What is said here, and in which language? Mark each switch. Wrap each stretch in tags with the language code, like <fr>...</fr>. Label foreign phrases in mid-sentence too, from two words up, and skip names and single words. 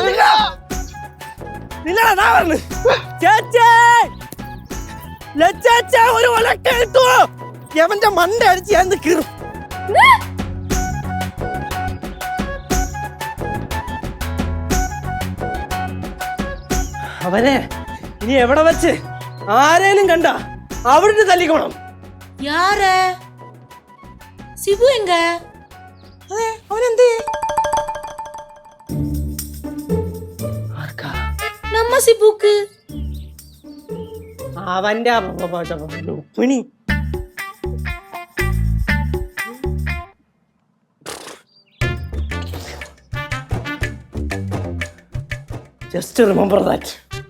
<ml>ഇല്ലടാ പറഞ്ഞു ചേച്ചേ, ലച്ചാച്ചാ ഒരു ഒലക്ക കിട്ടുവോ? യവന്റെ മണ്ട അടിച്ച് ഞാൻ കീറും. അവനെ ഇനി എവിടെ വെച്ച് ആരേലും കണ്ട അവിടെ തല്ലിക്കോണം.</ml> <ta>யாரு? சிபு எங்க?</ta> <ml>അതെ, അവനെന്തേ? ആർക്കാ?</ml> <ta>நம்ம சிபுக்கு.</ta> <ml>അവന്റെ രുക്മിണി.</ml> <en>Just remember that.</en>